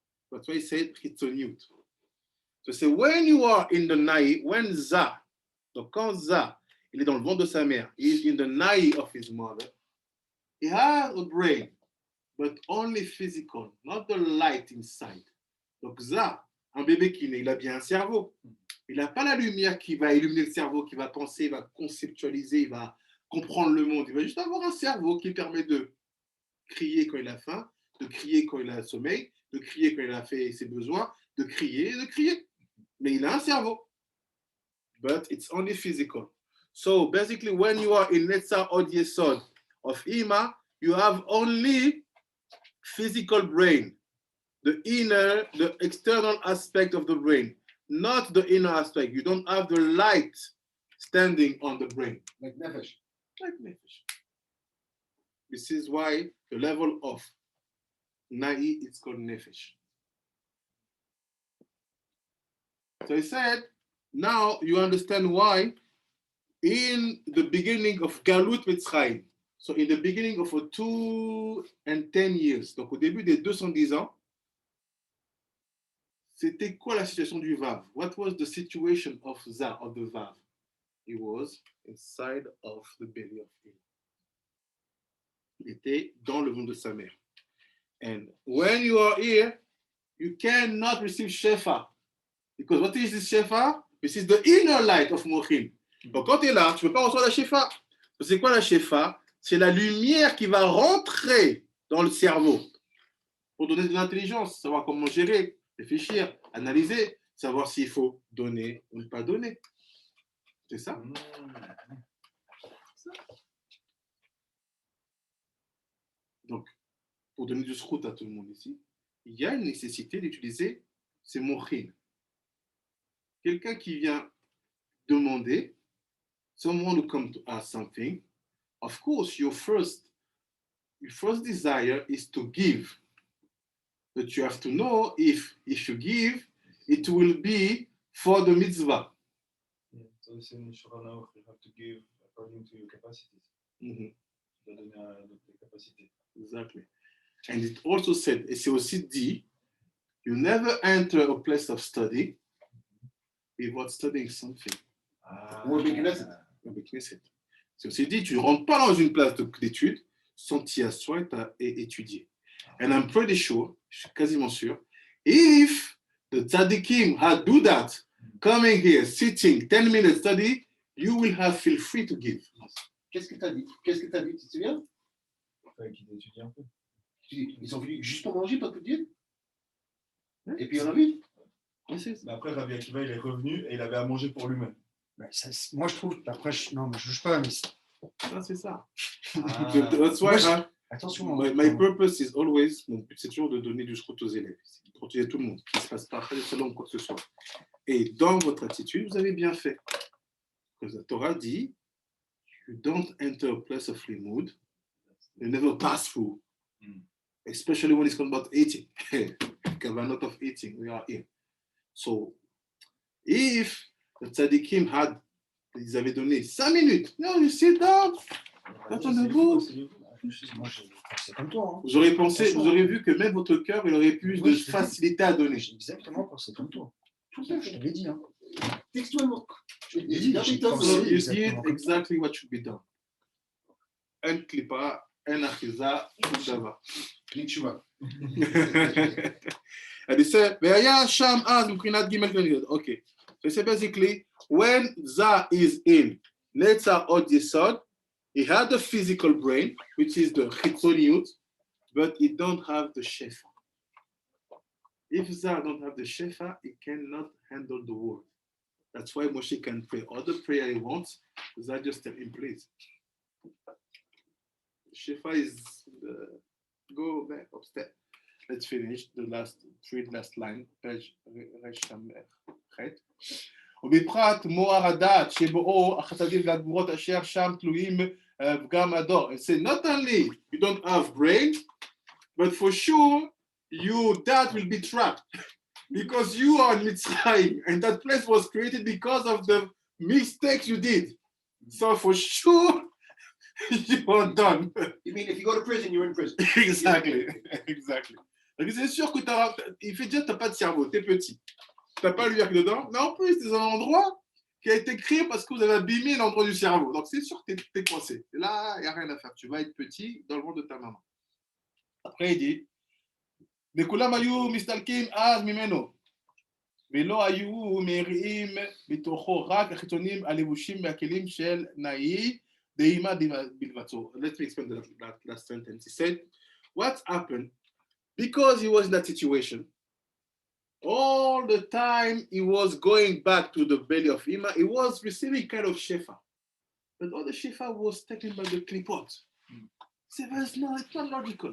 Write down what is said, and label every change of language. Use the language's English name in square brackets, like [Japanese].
[English] That's why he said chitzoniut. So say when you are in the nai, when Za, [French] donc quand Za, il est dans le ventre de sa mère, [English] he is in the nai of his mother, he has a brain, but only physical, not the light inside. [French] Donc Za, un bébé qui naît, il a bien un cerveau. Il n'a pas la lumière qui va illuminer le cerveau, qui va penser, il va conceptualiser, il va comprendre le monde. Il va juste avoir un cerveau qui permet de crier quand il a faim, de crier quand il a sommeil, de crier quand il a fait ses besoins, de crier et de crier. Mais il a un cerveau. [English] But it's only physical. So basically, when you are in Netza Od Yesod of Ima, you have only physical brain, the inner, the external aspect of the brain, not the inner aspect. You don't have the light standing on the brain. Like nefesh. Like nefesh. This is why the level of Na'i is called nefesh. So he said, now you understand why in the beginning of Galut Mitzrayim, So in the beginning of 210 years, [French] donc au début des 210 ans, c'était quoi la situation du Vav? [English] What was the situation of the Vav? He was inside of the belly of Eve. [French] Il était dans le ventre de sa mère. [English] And when you are here, you cannot receive Shefa. Because what is this Shefa? This is the inner light of Mochin. [French] Donc quand tu es là, tu ne peux pas recevoir la Shefa. C'est quoi la Shefa? C'est la lumière qui va rentrer dans le cerveau pour donner de l'intelligence, savoir comment gérer, réfléchir, analyser, savoir s'il faut donner ou ne pas donner. C'est ça. Donc, pour donner du srout à tout le monde ici, il y a une nécessité d'utiliser ces mochin. Quelqu'un qui vient demander, [English] someone who comes to ask something, of course, your first desire is to give. But you have to know if you give, it will be for the mitzvah. Yeah, so it's in Shulchan Aruch, you have to give according to your capacities. Mm-hmm. [French] Tu dois donner à tes capacités. [English] Exactly. And it also said, [French] et c'est aussi dit, [English] you never enter a place of study without studying something. [French] Ou avec [Hebrew] Knesset. [French] C'est aussi dit, tu ne rentres pas dans une place d'études sans t'y asseoir et étudier. [English] And I'm pretty sure, [French] je suis quasiment sûr, [English] if the tzaddikim had do that, coming here, sitting, 10 minutes study, you will have feel free to give. [French] Qu'est-ce que tu as dit? Qu'est-ce que tu as vu? Tu te souviens? Il fallait qu'il étudie un peu. Ils sont venus juste pour manger, pas tout dire. Et puis on a vu. Mais après, Rabbi Akiva, il est revenu et il avait à manger pour lui-même. Ben, moi, je trouve, après, non, je ne juge pas, mais Ah, c'est ça. Ah. [English] That's why [French] attention. [English] my purpose is always, [French] mon but c'est toujours de donner du scrut aux élèves, de protéger tout le monde, qui ne se passe pas selon quoi que ce soit. Et dans votre attitude, vous avez bien fait. Parce que la Torah dit, [English] you don't enter a place of limud, you never pass through, especially when it's about eating. Kavanot of eating, we are in. So, if the tzaddikim had, [French] ils avaient donné 5 minutes, [English] no, you sit down, [French] attendez-vous. C'est comme toi. Hein. Vous aurez pensé, vous aurez vu que même votre cœur, il aurait plus de facilité à donner. J'ai exactement pensé comme toi. Tout ça, je te l'ai dit. Hein. Textuellement. [English] So you did exactly what should be done. Un klipa, un achiza, tout d'ava. Klitchua. And he said, [Hebrew] "Ve'aya sham az m'prinat gimel k'niyot." [English] Okay. So it's basically when Za is in Netzar od Yesod, he had the physical brain, which is the chitzoniut, but he don't have the shefa. If Za don't have the shefa, he cannot handle the word. That's why Moshe can pray all the prayer he wants. Za just tell him, please. Shefa is go back upstairs. Let's finish the last line. [Hebrew] Page Resh ובפרט מואר הדת שבאו החסדים והגבורות אשר שם תלויים פגם הדור. [English] It says not only you don't have brain, but for sure your dad will be trapped because you are in Mitzrayim and that place was created because of the mistakes you did. So for sure you are done. You mean if you go to prison, you're in prison? Exactly. [French] Donc c'est sûr que il fait dire que tu n'as pas de cerveau, tu es petit. Tu n'as pas le verre dedans, mais en plus, c'est un endroit qui a été créé parce que vous avez abîmé l'endroit du cerveau. Donc, c'est sûr que tu es coincé. Et là, il n'y a rien à faire. Tu vas être petit dans le ventre de ta maman. Après, il dit [Hebrew] וכולם היו מסתלקים אז ממנו, ולא היו מריעים בתוכו, רק החיצונים הלבושים והכלים של נאי דהימה בלבצו. [English] Let me explain that last sentence. He said, what happened? Because he was in that situation, all the time he was going back to the belly of Ima, he was receiving kind of shefa. But all the shefa was taken by the klipot. He said, no, it's not logical.